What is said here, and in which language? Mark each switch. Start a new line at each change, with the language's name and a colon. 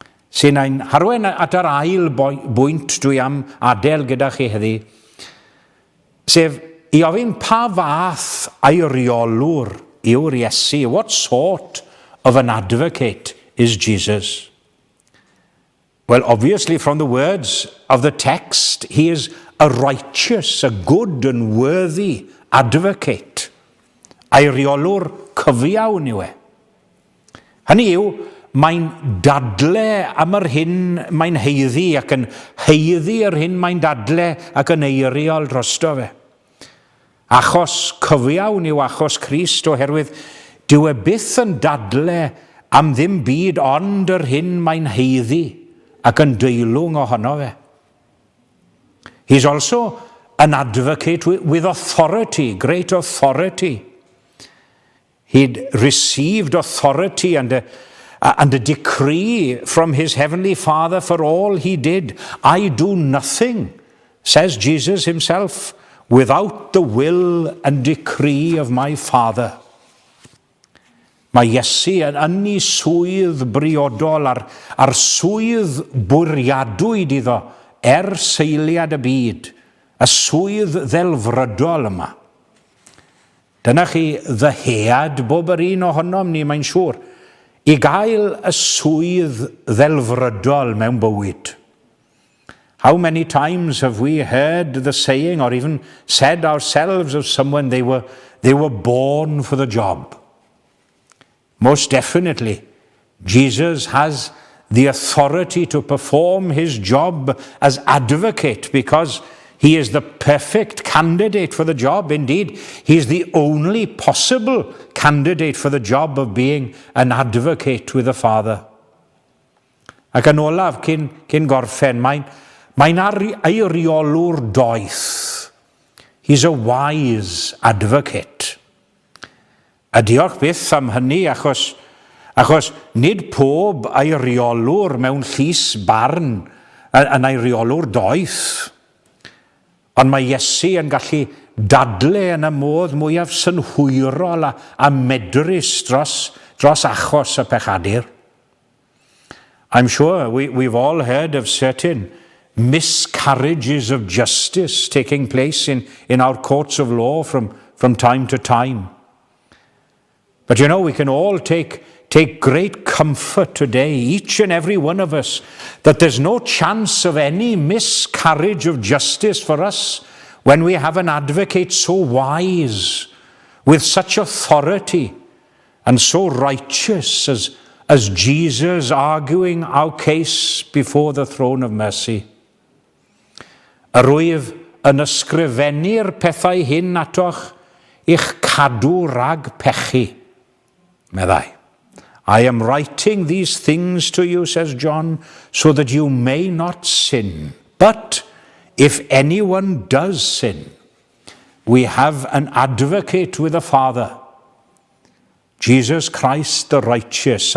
Welsh: Sy'n ein harwen at yr ail bwynt dwi am adael gyda chi heddi, sef I ofyn pa fath eiriolwr yw'r Iesu.
English: What sort of an advocate is Jesus? Well, obviously from the words of the text, he is a righteous, a good and worthy advocate.
Welsh: Eiriolwr cyfiawn yw e. Hynny yw, mae'n dadle am yr hyn mae'n heiddi ac yn heiddi yr hyn mae'n dadle ac yn eiriol drosto fe. Achos cyfiawn yw achos Crist oherwydd dyw e byth yn dadle am ddim byd ond yr hyn mae'n heiddi ac yn deilwng ohono fe.
English: He's also an advocate with authority, great authority. He'd received authority and a decree from his heavenly Father for all he did. I do nothing, says Jesus himself, without the will and decree of my Father.
Welsh: Mae Iesu yn ei swydd briodol ar swydd bwriadwyd iddo seiliad y byd, y swydd ddelfrydol yma. Dyna chi ddyhead bob yr un ohonom ni, mae'n siŵr, I gael y swydd ddelfrydol mewn bywyd.
English: How many times have we heard the saying or even said ourselves of someone they were born for the job? Most definitely, Jesus has the authority to perform his job as advocate because he is the perfect candidate for the job. Indeed, he is the only possible candidate for the job of being an advocate with the Father.
Welsh: Ac yn olaf, cyn gorffen, mae'n eiriolwr doeth.
English: He's a wise advocate.
Welsh: A diolch byth am hynny achos nid pob eiriolwr mewn llys barn yn eiriolwr doeth. Ond mae Iesu yn gallu dadle yn y modd mwyaf synhwyrol a medrus dros achos y pechadur.
English: I'm sure we've all heard of certain miscarriages of justice taking place in our courts of law from time to time. But you know, we can all take great comfort today, each and every one of us, that there's no chance of any miscarriage of justice for us when we have an advocate so wise, with such authority, and so righteous as Jesus arguing our case before the throne of mercy.
Welsh: Yr wyf yn ysgrifennu'r pethau hyn atoch i'ch cadw rag pechu, meddai.
English: I am writing these things to you, says John, so that you may not sin. But if anyone does sin, we have an advocate with the Father, Jesus Christ the righteous.